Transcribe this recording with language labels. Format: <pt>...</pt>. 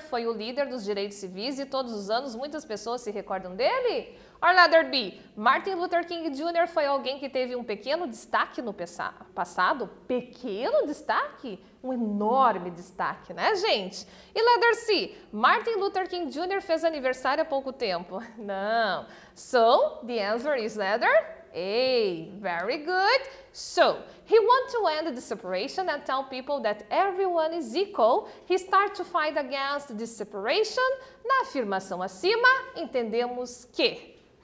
<pt>foi o líder dos direitos civis e todos os anos muitas pessoas se recordam dele?</pt> <en>Or letter B.</en> <pt>Martin Luther King Jr. foi alguém que teve um pequeno destaque no passado? Pequeno destaque? Um enorme destaque, né, gente? E</pt> <en>letter C.</en> <pt>Martin Luther King Jr. fez aniversário há pouco tempo? Não.</pt> <en>So, the answer is letter A. Very good. So, he wants to end the separation and tell people that everyone is equal. He starts to fight against this separation.</en> <pt>Na afirmação acima, entendemos que</pt>